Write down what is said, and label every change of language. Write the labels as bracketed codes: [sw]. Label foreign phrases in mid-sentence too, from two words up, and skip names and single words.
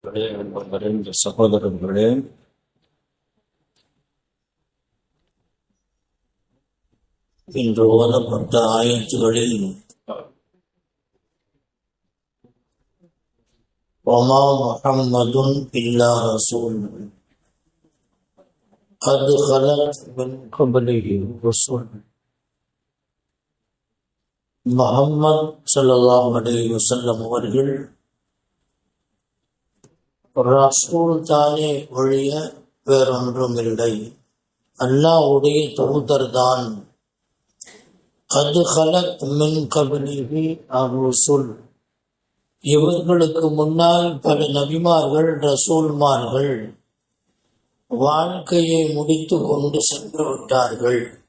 [ta] பெரியவர்களே, அன்பர்களே, இந்த சகோதரர்களே, இன்று ஓதப்பட்ட ஆயத்துகளில் [ar] وَمَا مُحَمَّدٌ إِلَّا رَسُولٌ قَدْ خَلَتْ مِنْ قَبْلِهِ الرُّسُلُ [ta] முஹம்மது [ar] صلى الله عليه وسلم [ta] அவர்கள் ரசூல் தானே ஒழிய வேறொன்றும் இல்லை, அல்லாஹ்வுடைய தூதர் தான். [ar] قد خلت من قبله الرسل, [ta] இவர்களுக்கு முன்னால் பல நபிமார்கள் ரசூல்மார்கள் வாழ்க்கையை முடித்து கொண்டு சென்று விட்டார்கள்